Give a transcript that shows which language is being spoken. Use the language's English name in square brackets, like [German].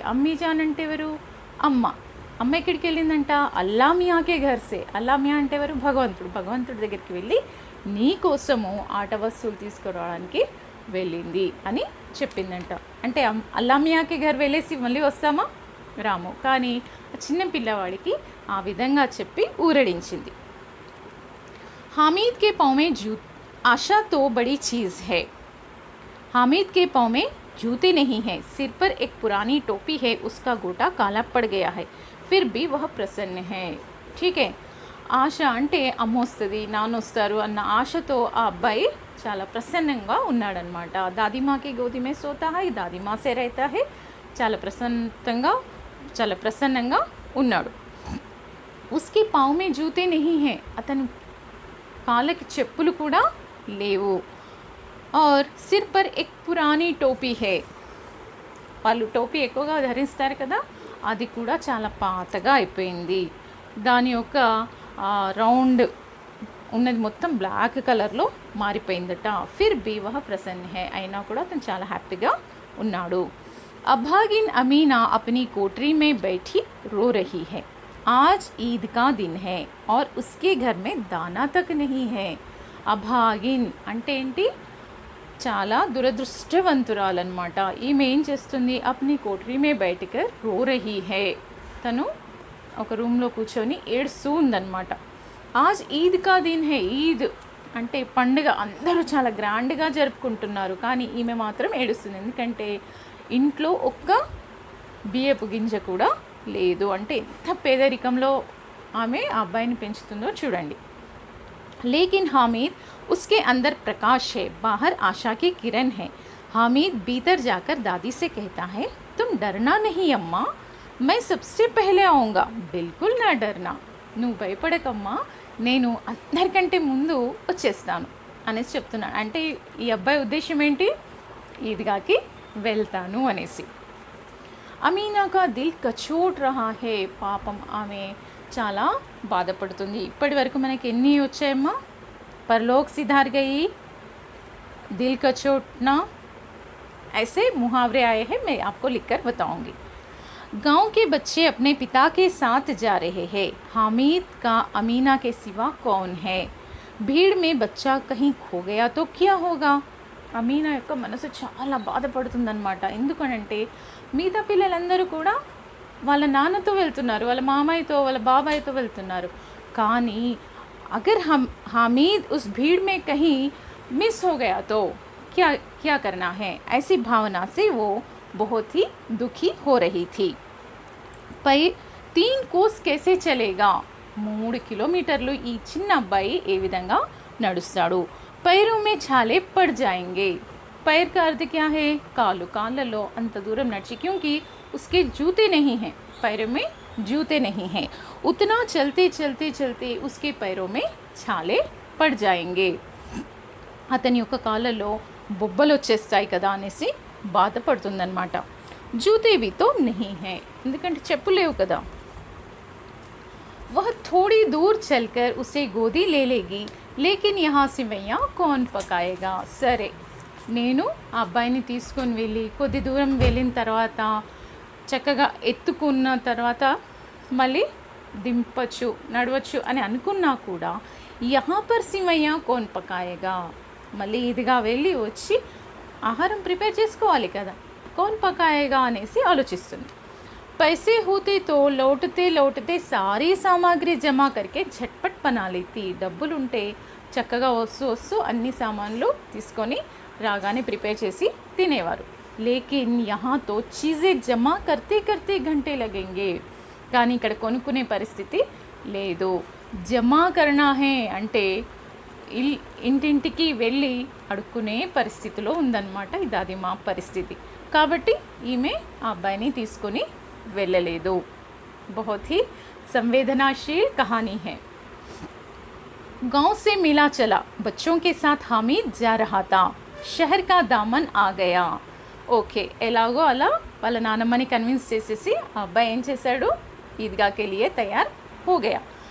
[Telugu] अम्मी जान అంటే ఎవరు? అమ్మ ఎక్కడికి వెళ్ళిందంట? అల్లా మియాకే ఘర్సే. అల్లా మియా అంటే ఎవరు? భగవంతుడి దగ్గరికి వెళ్ళి నీ కోసము ఆట వస్తువులు తీసుకురావడానికి వెళ్ళింది అని చెప్పిందంట. అంటే అల్లామియాకి ఘర్ వెళ్ళేసి మళ్ళీ వస్తామా, రాము. కానీ చిన్న పిల్లవాడికి ఆ విధంగా చెప్పి ఊరడించింది. [Hindi] हामिद के पाँव में आशा तो बड़ी चीज़ है। हामिद के पाँव में जूते नहीं हैं, सिर पर एक पुरानी टोपी है, उसका गोटा काला पड़ गया है, फिर भी वह प्रसन्न है. ठीक है. [Telugu] ఆశ అంటే అమ్మ వస్తుంది, నాన్న వస్తారు అన్న ఆశతో ఆ అబ్బాయి చాలా ప్రసన్నంగా ఉన్నాడనమాట. [Hindi] దాదిమాకి గోదిమే సోతా హై, దాదిమా సే రైతా హై. [Telugu] చాలా ప్రసన్నంగా ఉన్నాడు. [Hindi] ఉస్కి పావ్ మే జూతే నహీ హై, [Telugu] అతను కాళ్ళకి చెప్పులు కూడా లేవు. [Hindi] और सिर पर एक पुरानी టోపీ హే, [Telugu] వాళ్ళు టోపీ ఎక్కువగా ధరిస్తారు కదా, అది కూడా చాలా పాతగా అయిపోయింది. దాని యొక్క రౌండ్ ఉన్నది మొత్తం బ్లాక్ కలర్లో మారిపోయిందట. [Hindi] ఫిర్ బీ వహ ప్రసన్న హే, [Telugu] అయినా కూడా అతను చాలా హ్యాపీగా ఉన్నాడు. [Hindi] అభాగిన్ అమీనా అప్నీ కోటరీ మే बैठी रो रही है. आज ईद का दिन है और उसके घर में दाना तक नहीं है. [Telugu] అభాగిన్ అంటే ఏంటి, చాలా దురదృష్టవంతురాలన్నమాట. ఈమె ఏం చేస్తుంది, [Hindi] అప్ని కోటరీ మే బయటకర్ రో రహీ హే, [Telugu] తను ఒక రూమ్లో కూర్చొని ఏడుస్తూ ఉందన్నమాట. [Hindi] ఆజ్ ఈద్ కా దిన్ హే, [Telugu] ఈద్ అంటే పండుగ, అందరూ చాలా గ్రాండ్గా జరుపుకుంటున్నారు, కానీ ఈమె మాత్రం ఏడుస్తుంది. ఎందుకంటే ఇంట్లో ఒక్క బియ్యపు గింజ కూడా లేదు. అంటే ఎంత పేదరికంలో ఆమె ఆ అబ్బాయిని పెంచుతుందో చూడండి. [Hindi] लेकिन हामिद उसके अंदर प्रकाश है, बाहर आशा की किरण है. हामिद भीतर जाकर दादी से कहता है, तुम डरना नहीं अम्मा, मैं सबसे पहले आऊँगा. बिल्कुल ना डरना, [Telugu] నువ్వు భయపడకమ్మా, నేను అందరికంటే ముందు వచ్చేస్తాను అనేసి చెప్తున్నాను. అంటే ఈ అబ్బాయి ఉద్దేశం ఏంటి, ఈద్గాకి వెళ్తాను అనేసి. [Hindi] అమీనా కా దిల్ కచోట్ రహా హే, [Telugu] పాపం ఆమె చాలా బాధపడుతుంది. ఇప్పటి వరకు మనకి ఎన్ని వచ్చాయమ్మా, [Hindi] परलोक सिधार गई, दिल का चोटना, ऐसे मुहावरे आए हैं, मैं आपको लिखकर बताऊंगी. गांव के बच्चे अपने पिता के साथ जा रहे हैं. हामिद का अमीना के सिवा कौन है. भीड़ में बच्चा कहीं खो गया तो क्या होगा. [Telugu] అమీనా యొక్క మనసు చాలా బాధపడుతుందన్నమాట. ఎందుకనంటే మిగతా పిల్లలందరూ కూడా వాళ్ళ నాన్నతో వెళ్తున్నారు, వాళ్ళ మామయ్యతో, వాళ్ళ బాబాయ్తో వెళ్తున్నారు. [Hindi] కానీ अगर हामिद उस भीड़ में कहीं मिस हो गया तो क्या करना है. ऐसी भावना से वो बहुत ही दुखी हो रही थी. 3 कोस कैसे चलेगा, [Telugu] 3 కిలోమీటర్లు ఈ చిన్న అబ్బాయి ఏ విధంగా నడుస్తాడు. [Hindi] पैरों में छाले पड़ जाएंगे. पैर का अर्थ क्या है, कालू, [Telugu] काళ్ళలో అంత దూరం నడిచి, [Hindi] क्योंकि उसके जूते नहीं हैं, पैरों में जूते नहीं हैं. उतना चलते चलते चलते उसके पैरों में छाले पड़ जाएंगे. [Telugu] అతని యొక్క కాళ్ళలో బొబ్బలు వచ్చేస్తాయి కదా అనేసి బాధపడుతుందన్నమాట. [Hindi] జూతే भी तो नहीं है, [Telugu] ఎందుకంటే చెప్పులు లేవు కదా. [Hindi] वह थोड़ी दूर चलकर उसे गोदी ले लेगी, लेकिन यहाँ सिवैया कौन पकाएगा. [Telugu] సరే, నేను ఆ అబ్బాయిని తీసుకొని వెళ్ళి కొద్ది దూరం వెళ్ళిన తర్వాత చక్కగా ఎత్తుకున్న తర్వాత మళ్ళీ దింపచ్చు, నడవచ్చు అని అనుకున్నా కూడా [Hindi] యహా పర్ సివయ్యా కోన్ పకాయేగా, [Telugu] మళ్ళీ ఇదిగా వెళ్ళి వచ్చి ఆహారం ప్రిపేర్ చేసుకోవాలి కదా, కోన్ పకాయేగా అనేసి ఆలోచిస్తుంది. [Hindi] पैसे होते तो लौटते लौटते सारी सामग्री जमा करके झटपट बना लेती. [Telugu] డబ్బులు ఉంటే చక్కగా వస్తూ అన్ని సామాన్లు తీసుకొని రాగానే ప్రిపేర్ చేసి తినేవారు. [Hindi] लेकिन यहाँ तो चीज़ें जमा करते करते घंटे लगेंगे. [Telugu] కానీ ఇక్కడ కొనుక్కునే పరిస్థితి లేదు. [Hindi] జమా కర్నా హే [Telugu] అంటే ఇంటింటికి వెళ్ళి అడుక్కునే పరిస్థితిలో ఉందన్నమాట. ఇది అది మా పరిస్థితి. కాబట్టి ఈమె ఆ అబ్బాయిని తీసుకొని వెళ్ళలేదు. [Hindi] बहुत ही संवेदनाशील कहानी है. गांव से मिला चला, बच्चों के साथ हामिद जा रहा था. शहर का दामन आ गया. [Telugu] ఓకే, ఎలాగో అలా వాళ్ళ నానమ్మని కన్విన్స్ చేసేసి ఆ అబ్బాయి ఏం చేశాడు, [Hindi] ఈద్గాకే లియే తయార్ హో గయా.